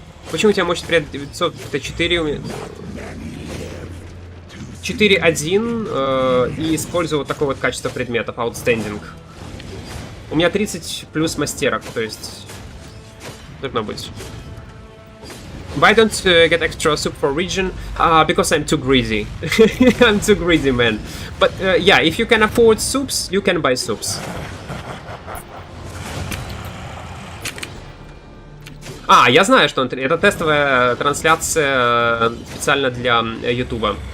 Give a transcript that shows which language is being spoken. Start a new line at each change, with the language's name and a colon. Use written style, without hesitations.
Russian: Почему у тебя мощность при 900? Это 4 у меня. 4.1 и использую вот такое вот качество предметов.
English: Outstanding.
Russian: У меня 30 плюс мастерок, то есть должно быть.
English: Why don't get extra soup for region? Because I'm too greedy. I'm too greedy, man. But yeah, if you can afford soups, you can buy soups.
Russian: Я знаю, что это тестовая трансляция специально для YouTube.